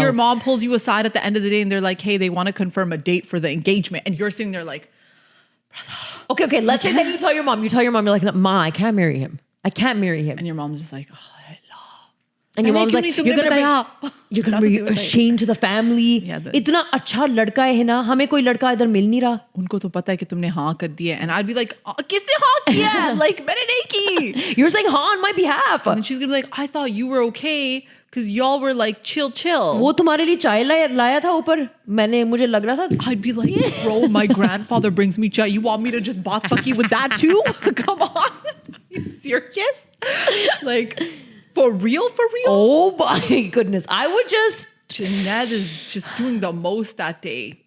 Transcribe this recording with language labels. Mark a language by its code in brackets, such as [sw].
[en] your mom pulls you aside at the end of the day and they're like, hey, they want to confirm a date for the engagement. And you're sitting there like, Okay. Let's say that you tell your mom, you're like, Ma, I can't marry him. I can't marry him. and your mom's just like, oh, And your mom's like, you're gonna bring a shame to the family. [hi] इतना अच्छा लड़का है ना, हमें कोई लड़का इधर मिल नहीं रहा. उनको तो पता है कि तुमने हाँ कर दिया. [en] And I'd be like, किसने हाँ किया? [hi] Like, मैंने नहीं की. [en] You're saying हाँ on my behalf. And she's gonna be like, I thought you were okay because y'all were like chill. [hi] वो तुम्हारे लिए चाय लाया था ऊपर. मुझे लग रहा था. [en] I'd be like, bro, my grandfather brings me chai. You want me to just baat bakki with that too? Come on. You serious? Like, for real? Oh my goodness. I would just... Junaid is just doing the most that day.